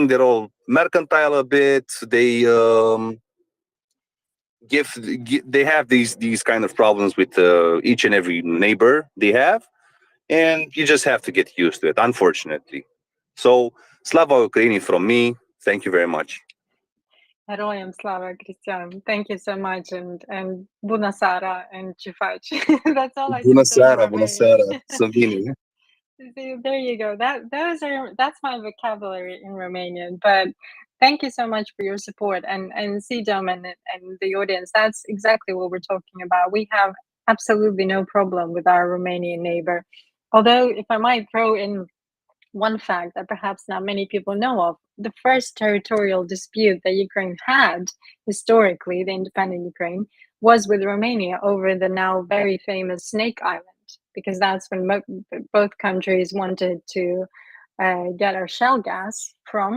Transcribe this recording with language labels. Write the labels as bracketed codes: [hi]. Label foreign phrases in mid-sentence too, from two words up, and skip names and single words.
[en] They're all mercantile a bit. They they have these kind of problems with each and every neighbor they have, and you just have to get used to it, unfortunately. So, [uk] Slava Ukraini [en] from me. Thank you very much. [uk] Heroyam Slava, [en] Christian. Thank you so much, and [ro] Bună seara [en] and [ro] ce faci? [en] That's all I [ro] Bună [en] can say in [ro] seara, bună seara, [en] Romanian. [ro] să bine. [en] See, there you go. That's my vocabulary in Romanian. But thank you so much for your support, and see, gentlemen, and the audience. That's exactly what we're talking about. We have absolutely no problem with our Romanian neighbor. Although, if I might throw in one fact that perhaps not many people know of, the first territorial dispute that Ukraine had historically, the independent Ukraine, was with Romania over the now very famous Snake Island, because that's when both countries wanted to get our shale gas from.